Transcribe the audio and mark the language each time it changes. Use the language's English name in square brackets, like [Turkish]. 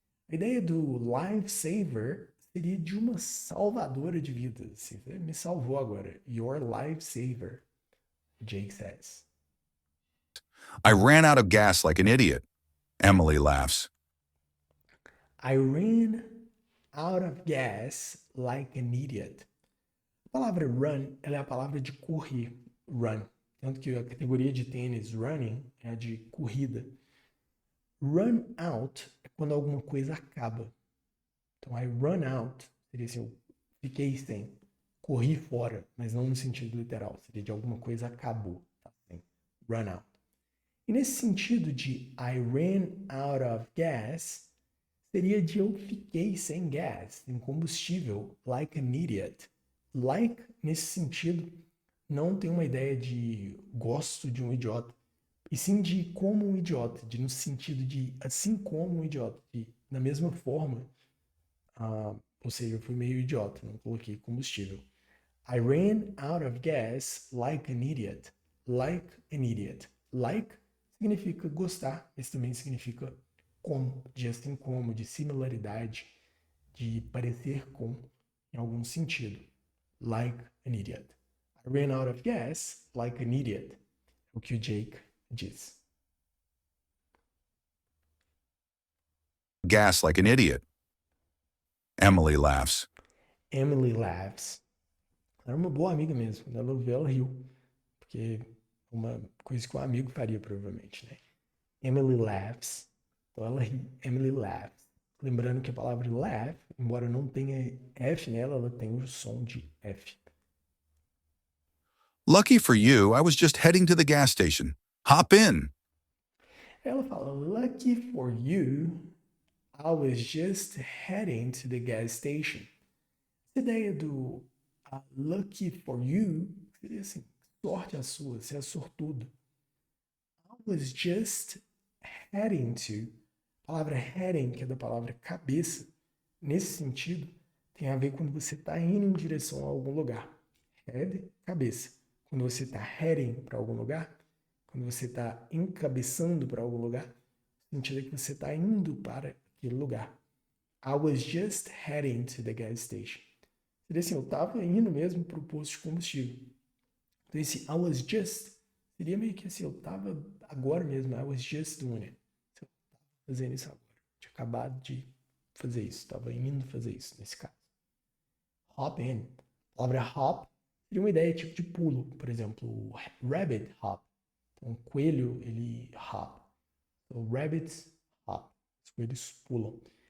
[Portuguese] A ideia do lifesaver seria de uma salvadora de vidas. Você me salvou agora. [English] You're a lifesaver, Jake says. I ran out of gas like an idiot, Emily laughs. I ran out of gas like an idiot. [Portuguese] A palavra run, ela é a palavra de correr, run. Tanto que a categoria de tênis, running, é a de corrida. Run out é quando alguma coisa acaba. Então, [English] I run out [Portuguese] seria assim, eu fiquei sem, corri fora, mas não no sentido literal, seria de alguma coisa acabou, tá? Assim, run out. E nesse sentido de [English] I ran out of gas, [Portuguese] seria de eu fiquei sem gás, sem combustível, [English] like an idiot. [Portuguese] Like, nesse sentido, não tem uma ideia de gosto de um idiota, e sim de como um idiota, no sentido de assim como um idiota, de, da mesma forma, ou seja, eu fui meio idiota, não coloquei combustível. [English] I ran out of gas like an idiot. Like an idiot. [Portuguese] Like significa gostar, mas também significa como, de assim como, de similaridade, de parecer com, em algum sentido. [English] Like an idiot. I ran out of gas like an idiot. [Portuguese] É o que o Jake diz. [English] Gas like an idiot. Emily laughs. Emily laughs. [Portuguese] Ela era uma boa amiga mesmo. Quando ela ouviu, ela riu. Porque é uma coisa que um amigo faria, provavelmente, né? [English] Emily laughs. [Portuguese] Então ela ri. [English] Emily laughs. [Portuguese] Lembrando que a palavra laugh, embora não tenha F nela, ela tem o som de F. [English] Lucky for you, I was just heading to the gas station. Hop in. [Portuguese] Ela fala, [English] lucky for you, I was just heading to the gas station. [Portuguese] Essa ideia do [English] lucky for you [Portuguese] seria assim, sorte a sua, você é sortudo. [English] I was just heading to. [Portuguese] A palavra heading, que é da palavra cabeça, nesse sentido, tem a ver quando você está indo em direção a algum lugar. Head, cabeça. Quando você está heading para algum lugar, quando você está encabeçando para algum lugar, o sentido é que você está indo para aquele lugar. [English] I was just heading to the gas station. [Portuguese] Seria assim, eu estava indo mesmo para o posto de combustível. Então esse I was just seria meio que assim, eu estava agora mesmo, [English] I was just doing it. [Portuguese] Eu estava fazendo isso agora. Eu tinha acabado de fazer isso, estava indo fazer isso nesse caso. [English] Hop in. [Portuguese] A palavra hop seria uma ideia tipo de pulo, por exemplo, [English] rabbit hop. [Portuguese] Então, coelho, ele hop. [English] So, rabbits hop. [Portuguese] Os coelhos pulam.